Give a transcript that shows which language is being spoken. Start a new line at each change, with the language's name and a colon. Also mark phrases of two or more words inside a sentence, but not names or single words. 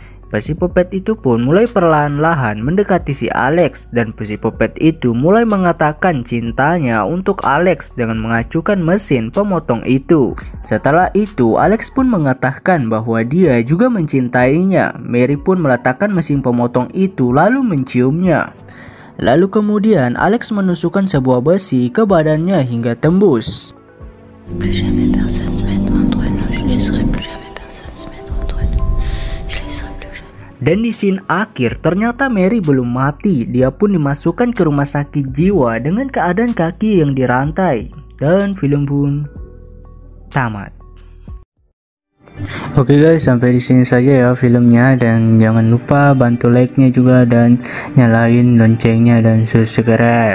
Indonesian: Pasipopet itu pun mulai perlahan-lahan mendekati si Alex dan pasipopet itu mulai mengatakan cintanya untuk Alex dengan mengacukan mesin pemotong itu. Setelah itu Alex pun mengatakan bahwa dia juga mencintainya. Mary pun meletakkan mesin pemotong itu lalu menciumnya. Lalu kemudian Alex menusukkan sebuah besi ke badannya hingga tembus.
French: Plus jamais personne se mettre entre nous, je laisserai plus jamais personne se mettre entre nous. Je laisserai plus jamais.
Indonesian: Dan di scene akhir ternyata Mary belum mati, dia pun dimasukkan ke rumah sakit jiwa dengan keadaan kaki yang dirantai. Dan film pun tamat. Oke guys, sampai di sini saja ya filmnya, dan jangan lupa bantu like-nya juga dan nyalain loncengnya dan subscribe.